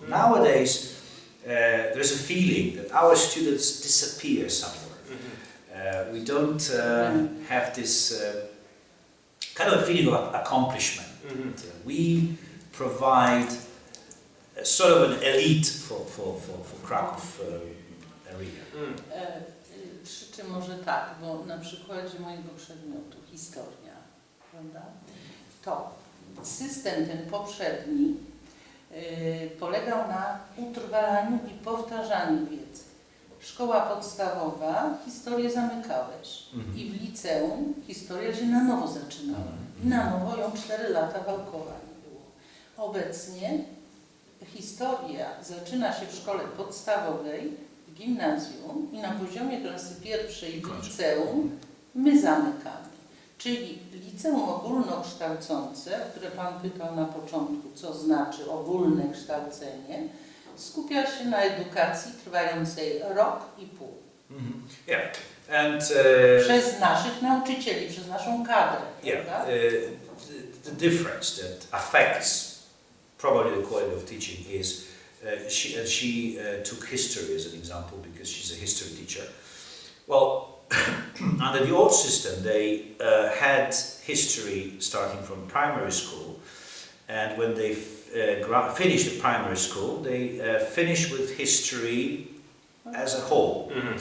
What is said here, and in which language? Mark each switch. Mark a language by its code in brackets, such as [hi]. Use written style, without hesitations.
[en] Nowadays, there's a feeling that our students disappear somewhere. We don't have this kind of feeling of accomplishment. We provide a sort of an elite for Krakow area. [pl] Przy czym może tak, bo na przykładzie mojego przedmiotu, historia, prawda, to system ten poprzedni polegał na utrwalaniu i powtarzaniu wiedzy. Szkoła podstawowa, historię zamykałeś i w liceum historia się na nowo zaczynała. I na nowo ją 4 lata wałkowanie było. Obecnie historia zaczyna się w szkole podstawowej, w gimnazjum i na poziomie klasy 1 w liceum my zamykamy. Czyli liceum ogólnokształcące, o które Pan pytał na początku, co znaczy ogólne kształcenie, skupia się na edukacji trwającej rok i pół. [en] Yeah. And, [pl] przez naszych nauczycieli, przez naszą kadrę. [en] Yeah, the difference that affects probably the quality of teaching is she took history as an example because she's a history teacher. Well, under the old system they had history starting from primary school, and when they finished the primary school they finished with history as a whole.